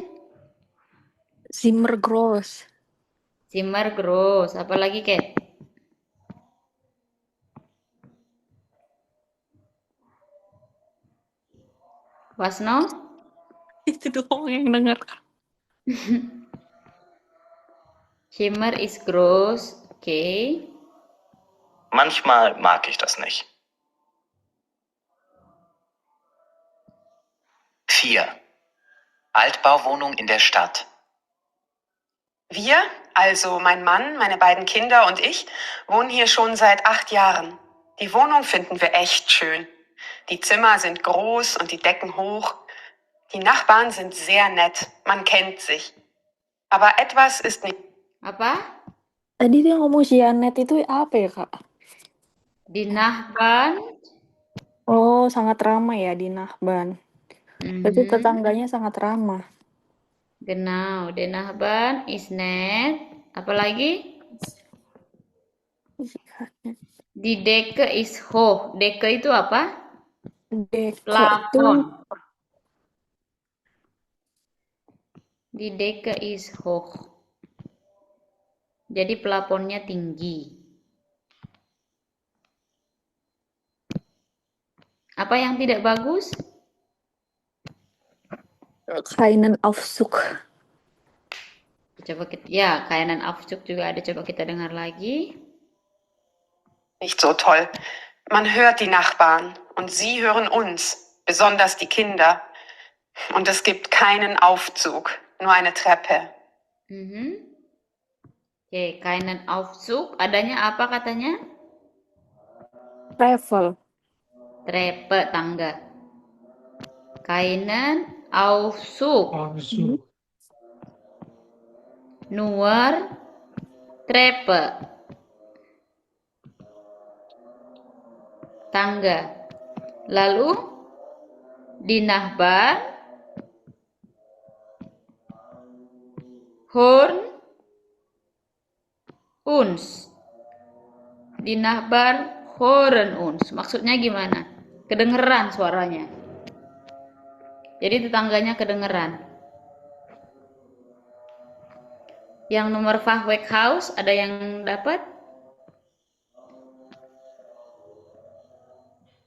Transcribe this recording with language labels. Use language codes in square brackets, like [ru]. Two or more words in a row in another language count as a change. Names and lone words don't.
[de] Zimmergross. [id] Zimmergross. Apa lagi, Kate? Wasno? Itu doang yang dengar. [de] Zimmer is gross. Okay. Manchmal mag ich das nicht. 4. Altbauwohnung in der Stadt. Wir, also mein Mann, meine beiden Kinder und ich, wohnen hier schon seit 8 Jahren. Die Wohnung finden wir echt schön. Die Zimmer sind groß und die Decken hoch. Die Nachbarn sind sehr nett, man kennt sich. Aber etwas ist nicht... [id] Apa? Tadi dia ngomong Janet itu apa ya, Kak? [de] Di Nachbarn. [id] Oh, sangat ramah ya [de] di Nachbarn. [id] Berarti tetangganya sangat ramah. [de] Genau, der Nachbarn ist nett. Apalagi? Die Decke ist hoch. [id] Decke itu apa? Plafon. [de] Die Decke ist hoch. [id] Jadi plafonnya tinggi. Apa yang tidak bagus? [de] Keinen Aufzug. [id] Coba kita, ya, [de] keinen Aufzug [id] juga ada. Coba kita dengar lagi. [de] Nicht so toll. Man hört die Nachbarn und sie hören uns, besonders die Kinder. Und es gibt keinen Aufzug, nur eine Treppe. Oke, keinen Aufzug. [id] Adanya apa katanya? [en] Travel. [id] Treppe, tangga. [de] Keinen Aufzug. Nur Treppe. [id] Tangga. [de] Lalu di Nachbar Horn uns. Di Nachbar hören uns. [id] Maksudnya gimana? Kedengeran suaranya. Jadi tetangganya kedengeran. Yang nomor Fachwerkhaus ada yang dapat?